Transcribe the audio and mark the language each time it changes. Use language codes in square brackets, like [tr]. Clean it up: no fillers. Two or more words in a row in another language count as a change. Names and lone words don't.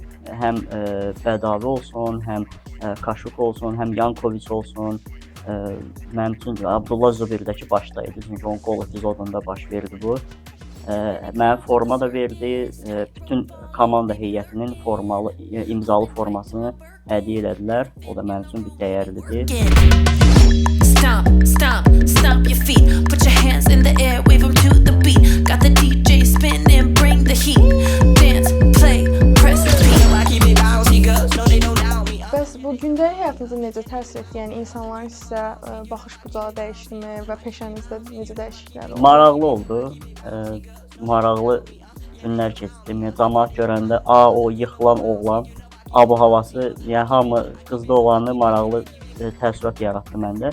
[az] Həm Bədavi olsun, həm Kaşuk olsun, həm Yankoviç olsun. Mənim üçün Abdullah Zuberdəki başdaydı, çünki onun qol epizodunda baş verdi bu. Mənə forma da verdi, bütün komanda heyətinin imzalı formasını hədiyyə elədilər. O da mənim üçün bir dəyərlidir. [en] Stomp your feet, put your hands in the air, wave them to the beat. Got the DJ spinning, bring the heat. Dance, play, press repeat. [az] Bəs bu gündəlik həyatınızı necə təsir etdi? Yəni insanların sizə baxış bucağı dəyişdimi və peşənizdə necə dəyişikliklər oldu? Maraqlı oldu. Maraqlı günlər keçirdim. Camaat görəndə, o yıxılan oğlan, ab-havası, yəni hamı qızda oğlanı maraqlı təəssürat yaratdı məndə.